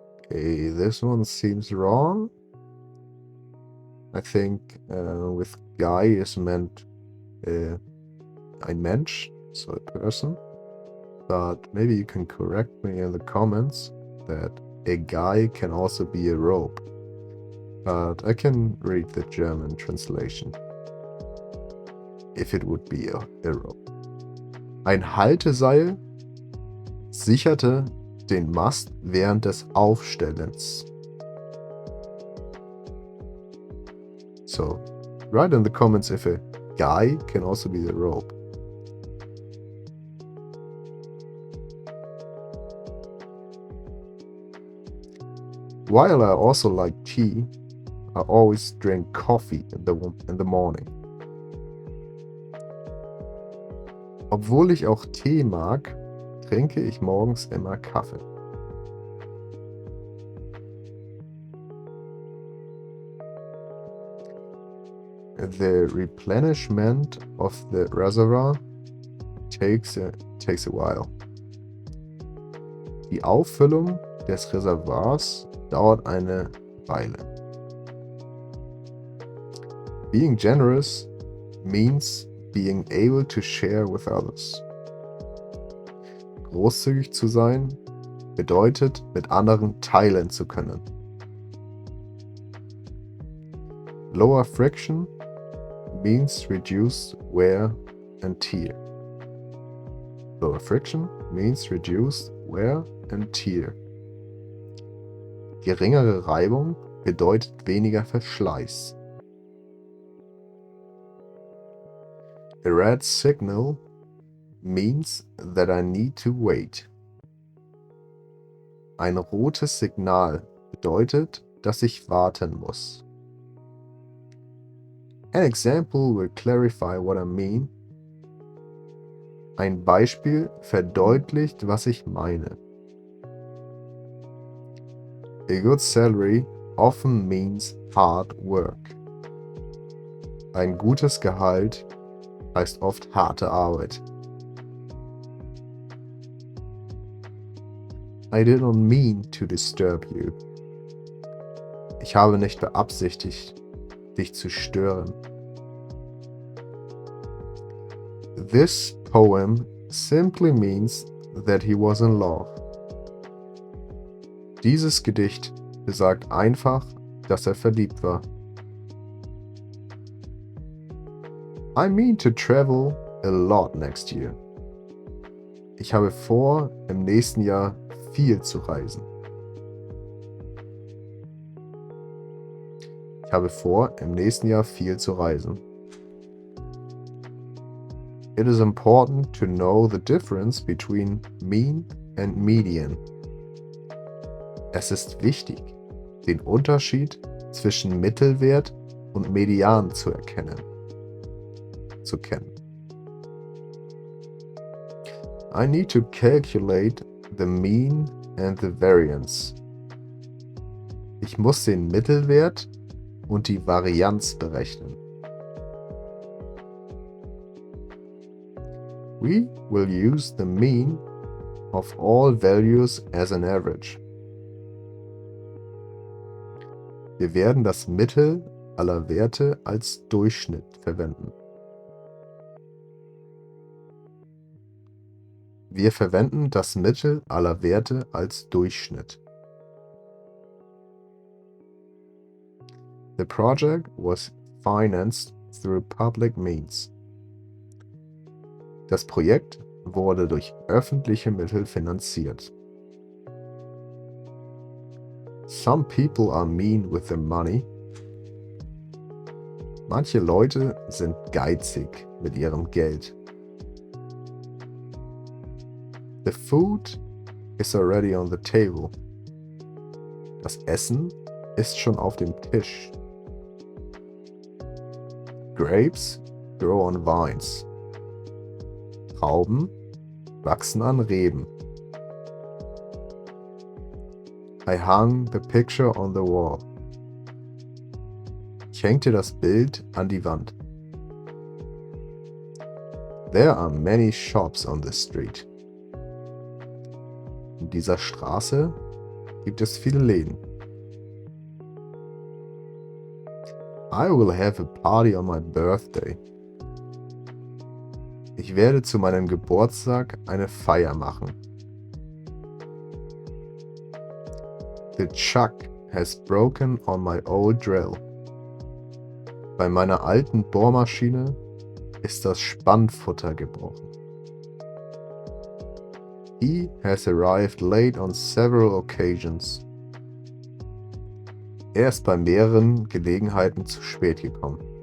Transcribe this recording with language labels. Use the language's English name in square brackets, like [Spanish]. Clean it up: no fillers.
[English] Okay, this one seems wrong. I think with guy is meant [German] ein Mensch, [English] so a person. But maybe you can correct me in the comments that a guy can also be a rope. But I can read the German translation. If it would be a rope. [German] Ein Halteseil sicherte den Mast während des Aufstellens. [English] So, write in the comments if a guy can also be the rope. While I also like tea, I always drink coffee in the morning. [German] Obwohl ich auch Tee mag, trinke ich morgens immer Kaffee. [English] The replenishment of the reservoir takes a while. [German] Die Auffüllung des Reservoirs dauert eine Weile. [English] Being generous means being able to share with others. [German] Großzügig zu sein bedeutet, mit anderen teilen zu können. [English] Lower friction means reduced wear and tear. Lower friction means reduced wear and tear. [German] Geringere Reibung bedeutet weniger Verschleiß. [English] A red signal means that I need to wait. [German] Ein rotes Signal bedeutet, dass ich warten muss. [English] An example will clarify what I mean. [German] Ein Beispiel verdeutlicht, was ich meine. [English] A good salary often means hard work. [German] Ein gutes Gehalt heißt oft harte Arbeit. [English] I did not mean to disturb you. [German] Ich habe nicht beabsichtigt, dich zu stören. [English] This poem simply means that he was in love. [German] Dieses Gedicht besagt einfach, dass er verliebt war. [English] I mean to travel a lot next year. [German] Ich habe vor, im nächsten Jahr viel zu reisen. Ich habe vor, im nächsten Jahr viel zu reisen. [English] It is important to know the difference between mean and median. [German] Es ist wichtig, den Unterschied zwischen Mittelwert und Median zu kennen. [English] I need to calculate the mean and the variance. [German] Ich muss den Mittelwert und die Varianz berechnen. [English] We will use the mean of all values as an average. [German] Wir werden das Mittel aller Werte als Durchschnitt verwenden. Wir verwenden das Mittel aller Werte als Durchschnitt. [English] The project was financed through public means. [German] Das Projekt wurde durch öffentliche Mittel finanziert. [English] Some people are mean with their money. [German] Manche Leute sind geizig mit ihrem Geld. [English] The food is already on the table. [German] Das Essen ist schon auf dem Tisch. [English] Grapes grow on vines. [German] Trauben wachsen an Reben. [English] I hung the picture on the wall. [German] Ich hängte das Bild an die Wand. [English] There are many shops on this street. [German] In dieser Straße gibt es viele Läden. [English] I will have a party on my birthday. [German] Ich werde zu meinem Geburtstag eine Feier machen. [English] The chuck has broken on my old drill. [German] Bei meiner alten Bohrmaschine ist das Spannfutter gebrochen. [English] He has arrived late on several occasions. [German] Er ist bei mehreren Gelegenheiten zu spät gekommen.